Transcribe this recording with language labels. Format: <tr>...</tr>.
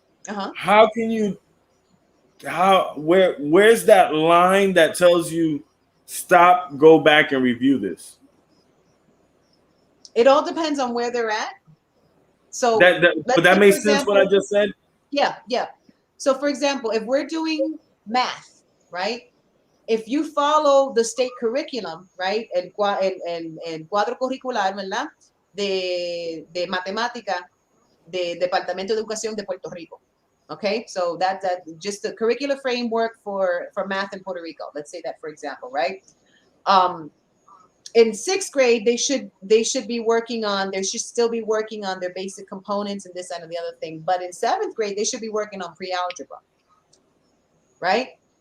<en>How can you? Where's that line that tells you stop, go back, and review this? It all depends on where they're at. So but that makes sense what I just said. Yeah. So for example, if we're doing math, right? If you follow the state curriculum, right?</en> <es>El cuadro curricular, ¿verdad? De matemática de Departamento de Educación de Puerto Rico.</es> <en>Okay, so that's just the curricular framework for math in Puerto Rico. Let's say that, for example, right? In 6th grade, they should be working on, they should still be working on their basic components and this and the other thing. But in 7th grade, they should be working on pre-algebra, right?</en>